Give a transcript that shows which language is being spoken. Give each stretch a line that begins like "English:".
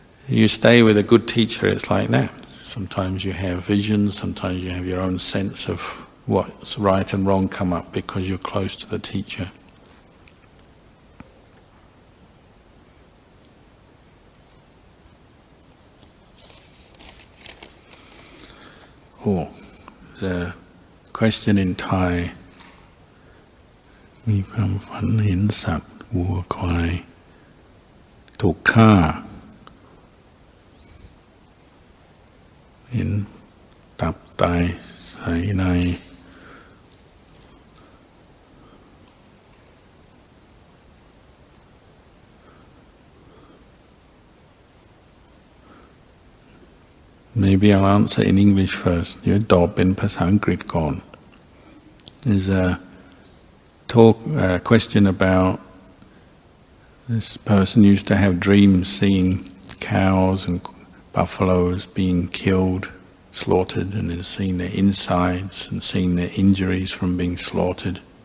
English: You stay with a good teacher, it's like that. Sometimes you have visions, sometimes you have your own sense of what's right and wrong come up because you're close to the teacher. Oh, there's a question in Thai.
Thai: มีความฝันเห็นสัตว์วัวควายถูกฆ่าเห็นตับไตไส้ใน
English: Maybe I'll answer in English first.
Thai: เดี๋ยวตอบเป็นภาษาอังกฤษก่อน
English: There's a question about this person used to have dreams seeing cows and buffaloes being killed, slaughtered, and then seeing their insides and seeing their injuries from being slaughtered.